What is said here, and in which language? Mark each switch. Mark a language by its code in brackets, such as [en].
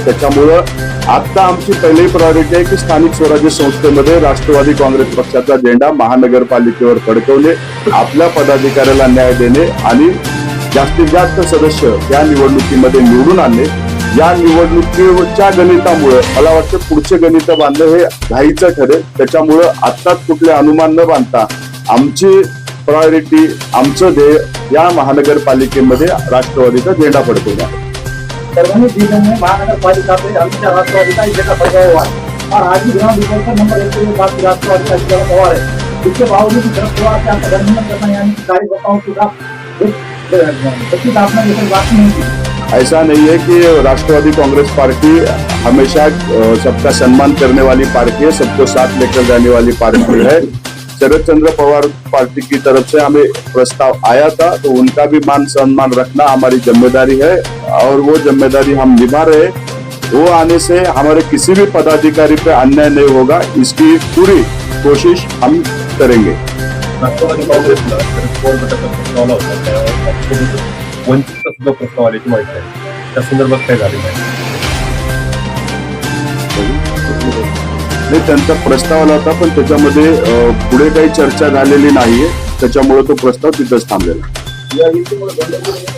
[mr] त्याच्यामुळं आता आमची पहिली प्रायोरिटी आहे की स्थानिक स्वराज्य संस्थेमध्ये राष्ट्रवादी काँग्रेस पक्षाचा झेंडा महानगरपालिकेवर फडकवणे, आपल्या पदाधिकाऱ्याला न्याय देणे आणि जास्तीत जास्त सदस्य या निवडणुकीमध्ये निवडून आणणे. या निवडणुकीच्या गणितामुळे मला वाटतं पुढचे गणित बांधणं हे घाईचं ठरेल. त्याच्यामुळं आत्ताच कुठले अनुमान न बांधता आमची प्रायोरिटी, आमचं ध्येय या महानगरपालिकेमध्ये राष्ट्रवादीचा झेंडा फडकवणे आहे. [hi] परभनी जिले में महानगरपालिका पे हमेशा राष्ट्रवादी का ही झंडा फड़का हुआ है और आज भी ग्राउंड रिपोर्ट पर नंबर 1 पे बात राष्ट्रवादी का झंडा पवार है. इसके बावजूद भी शरद पवार के आपका गठबंधन करना यानी कि कार्यकर्ताओं के साथ आपने जैसे बात नहीं की. ऐसा नहीं है कि राष्ट्रवादी कांग्रेस पार्टी हमेशा सबका सम्मान करने वाली पार्टी है, सबको साथ लेकर जाने वाली पार्टी है. शरद चंद्र पवार पार्टी की तरफ से हमें प्रस्ताव आया था, तो उनका भी मान सम्मान रखना हमारी जिम्मेदारी है और वो जिम्मेदारी हम निभा रहे. वो आने से हमारे किसी भी पदाधिकारी पे अन्याय नहीं होगा, इसकी पूरी कोशिश हम करेंगे. [mr] राष्ट्रवादी काँग्रेसला शरद पवार गटाचा प्रस्ताव आला होता, त्यासोबत वंचितचा सुद्धा प्रस्ताव आल्याची माहिती आहे. त्या संदर्भात काय झालेलं आहे? नाही, त्यांचा प्रस्ताव आला होता पण त्याच्यामध्ये पुढे काही चर्चा झालेली नाहीये, त्याच्यामुळे तो प्रस्ताव तिथंच थांबलेला.